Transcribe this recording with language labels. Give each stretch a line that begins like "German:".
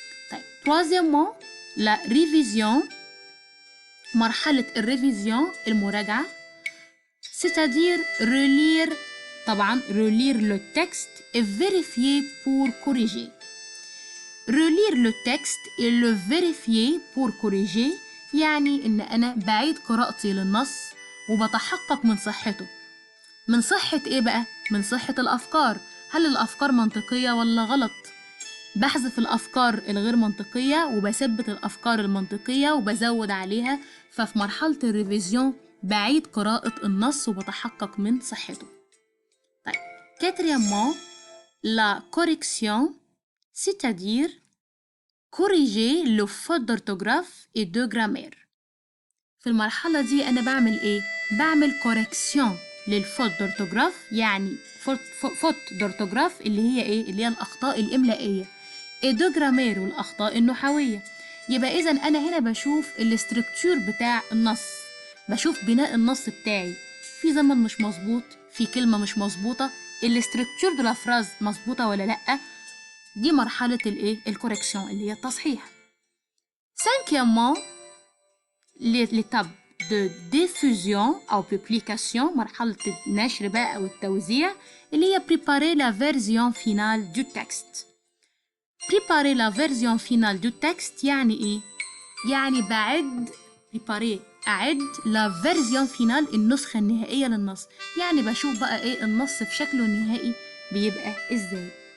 French: طيب troisièmement la révision،
Arabic: مرحلة الريفيزيون المراجعة،
French: c'est-à-dire relire، طبعا relire le texte et vérifier pour corriger. relire le texte et le vérifier pour corriger
Arabic: يعني إن أنا بعيد قراءتي للنص وبتحقق من صحته. من صحة إيه بقى؟ من صحة الأفكار. هل الأفكار منطقية ولا غلط؟ بحذف الأفكار الغير منطقية وبثبت الأفكار المنطقية وبزود عليها. ففي مرحلة الريفيزيون بعيد قراءة النص وبتحقق من صحته. طيب
French: quatrièmement la correction، c'est-à-dire corriger le faute d'orthographe et de grammaire.
Arabic: في المرحلة دي أنا بعمل إيه؟ بعمل correction للفوت d'orthographe، يعني فوت d'orthographe اللي هي إيه؟ اللي هي الأخطاء الإملائية،
French: et de grammaire
Arabic: والأخطاء النحوية. يبقى إذن أنا هنا بشوف الاستركتور بتاع النص، بشوف بناء النص بتاعي، في زمن مش مظبوط، في كلمة مش مظبوطة، الاستركتور
French: de la phrase
Arabic: مظبوطة ولا لأ. دي مرحلة الإيه؟ الكوركشن اللي هي التصحيح.
French: cinquièmement l'étape de diffusion أو publication،
Arabic: مرحلة النشر بقى أو التوزيع، اللي هي
French: préparer la version finale du texte. préparer la version finale du texte
Arabic: يعني إيه؟ يعني préparer أعد
French: la version finale
Arabic: النسخة النهائية للنص، يعني بشوف بقى إيه النص في شكله النهائي بيبقى إزاي.